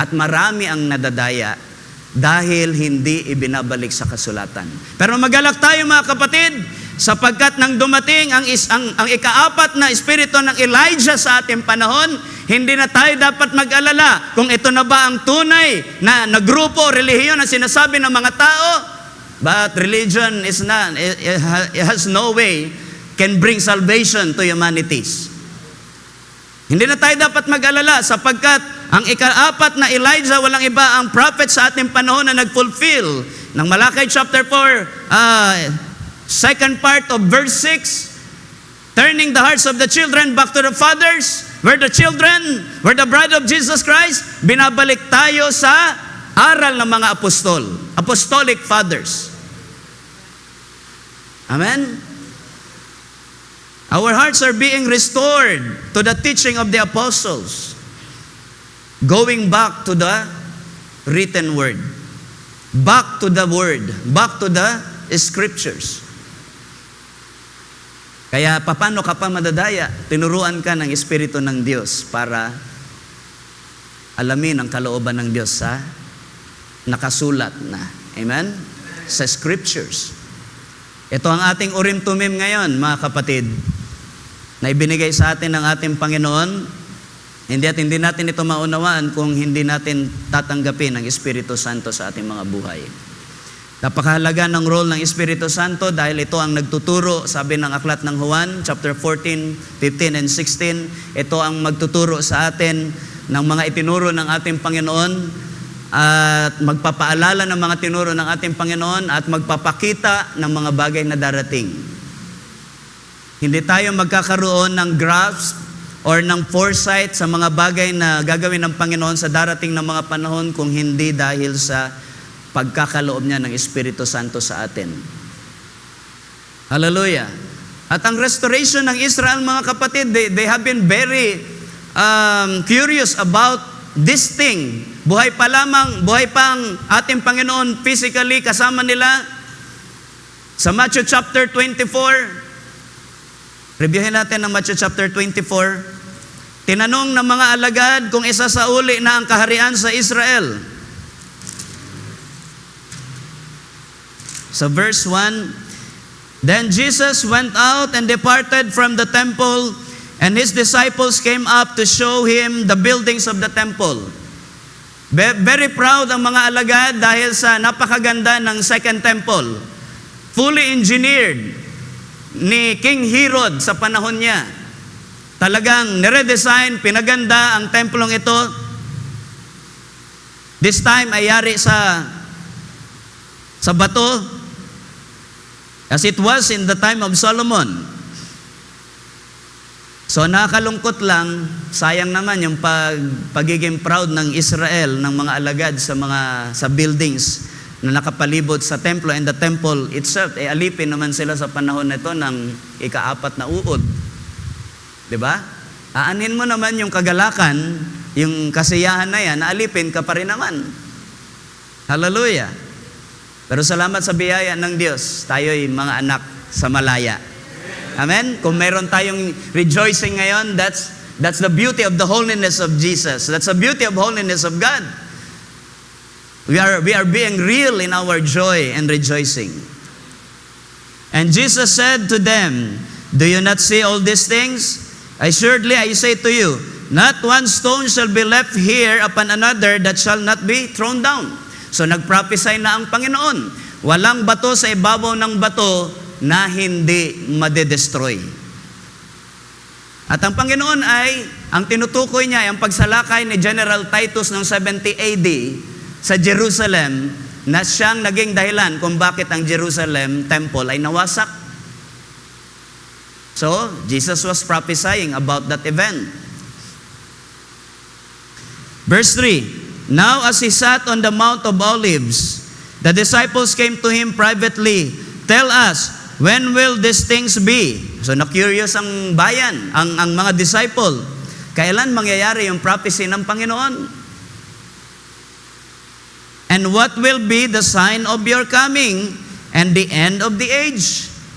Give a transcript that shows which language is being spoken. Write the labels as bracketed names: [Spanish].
[Filipino] At marami ang nadadaya dahil hindi ibinabalik sa kasulatan. Pero magalak tayo mga kapatid, sapagkat nang dumating ang ikaapat na espiritu ng Elijah sa ating panahon, hindi na tayo dapat mag-alala kung ito na ba ang tunay na grupo, relihiyon na sinasabi ng mga tao. [English] But religion is not, it has no way can bring salvation to humanities. [Filipino] Hindi na tayo dapat mag-alala sapagkat ang ikaapat na Elijah, walang iba ang prophet sa ating panahon na nag-fulfill ng Malakay chapter 4, [English] second part of verse 6, turning the hearts of the children back to the fathers, where the children were the bride of Jesus Christ. [Filipino] Binabalik tayo sa aral ng mga apostol, apostolic fathers. Amen? [English] Our hearts are being restored to the teaching of the apostles, going back to the written word, back to the word, back to the scriptures. [Filipino] Kaya paano ka pa madadaya? Tinuruan ka ng Espiritu ng Diyos para alamin ang kalooban ng Diyos sa nakasulat na. Amen? Sa scriptures. Ito ang ating Urim Tumim ngayon, mga kapatid, na ibinigay sa atin ng ating Panginoon. Hindi natin ito maunawaan kung hindi natin tatanggapin ang Espiritu Santo sa ating mga buhay. Napakahalaga ng role ng Espiritu Santo dahil ito ang nagtuturo, sabi ng aklat ng Juan, chapter 14, 15, and 16, ito ang magtuturo sa atin ng mga itinuro ng ating Panginoon at magpapaalala ng mga tinuro ng ating Panginoon at magpapakita ng mga bagay na darating. Hindi tayo magkakaroon ng grasp or ng foresight sa mga bagay na gagawin ng Panginoon sa darating na mga panahon kung hindi dahil sa pagkakaloob niya ng Espiritu Santo sa atin. Hallelujah. At ang restoration ng Israel, mga kapatid, [English] they have been very curious about this thing. [Filipino] Buhay pa ang ating Panginoon physically, kasama nila. Sa Matthew chapter 24, reviewin natin ang Matthew chapter 24. Tinanong ng mga alagad kung isasauli na ang kaharian sa Israel. [English] Sa verse 1, then Jesus went out and departed from the temple, and his disciples came up to show him the buildings of the temple. [Filipino] Very proud ang mga alagad dahil sa napakaganda ng second temple. Fully engineered ni King Herod sa panahon niya. Talagang niredesign, pinaganda ang templong ito. [English] This time [Filipino] ay yari sa bato, [English] as it was in the time of Solomon. [Filipino] So nakakalungkot lang, sayang naman yung pagiging proud ng Israel, ng mga alagad sa buildings na nakapalibot sa templo, [English] and the temple itself, [Filipino] alipin naman sila sa panahon nito ng ikaapat na uod. 'Di ba? Aanhin mo naman yung kagalakan, yung kasiyahan na yan, alipin ka pa rin naman. Hallelujah. Pero salamat sa biyaya ng Diyos, tayo'y mga anak sa malaya. [English] Amen? [Filipino] Kung meron tayong rejoicing ngayon, [English] that's the beauty of the holiness of Jesus. That's the beauty of holiness of God. We are being real in our joy and rejoicing. And Jesus said to them, "Do you not see all these things? Assuredly, I say to you, not one stone shall be left here upon another that shall not be thrown down." [Filipino] So nagprophesy na ang Panginoon. Walang bato sa ibabaw ng bato na hindi madedestroy. At ang Panginoon ay, ang tinutukoy niya ay ang pagsalakay ni General Titus ng 70 AD sa Jerusalem na siyang naging dahilan kung bakit ang Jerusalem temple ay nawasak. [English] So, Jesus was prophesying about that event. Verse 3, "Now as he sat on the Mount of Olives, the disciples came to him privately. 'Tell us, when will these things be?'" [Filipino] So, na-curious ang bayan, ang mga disciple. Kailan mangyayari yung prophecy ng Panginoon? [English] "And what will be the sign of your coming and the end of the age?"